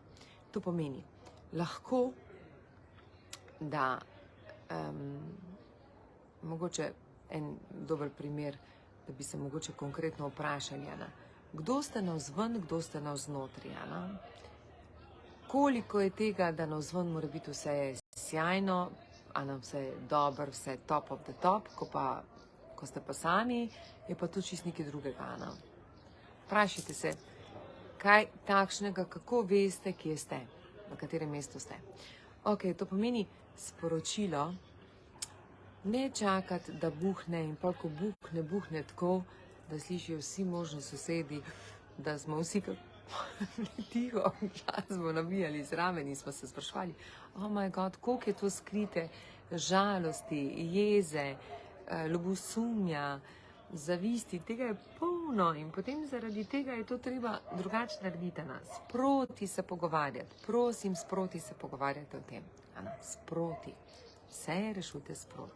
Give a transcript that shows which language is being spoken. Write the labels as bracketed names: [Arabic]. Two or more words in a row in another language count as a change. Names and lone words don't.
[Slovenian] To pomeni, lahko, da mogoče en dober primer, da bi se mogoče konkretno vprašali, kdo ste navzven, kdo ste navznotri, koliko je tega, da navzven mora biti vse sjajno, vse dobro, vse [English] top of the top, [Slovenian] ko ste pa sami, je pa to čist nekaj drugega. Vprašajte se, kaj takšnega, kako veste, kje ste, na katerem mestu ste. Ok, to pomeni sporočilo, ne čakati, da buhne in pa ko buhne tako, da slišijo vsi možni sosedi, da smo vsi tiho, čas smo nabijali zraven in smo se sprašvali, [English] oh my god, [Slovenian] koliko je to skrite žalosti, jeze, ljubosumja, zavisti, tega je polno in potem zaradi tega je to treba drugače narediti. Sproti se pogovarjati, prosim, sproti se pogovarjati o tem. Sproti. Vse rešujte sproti.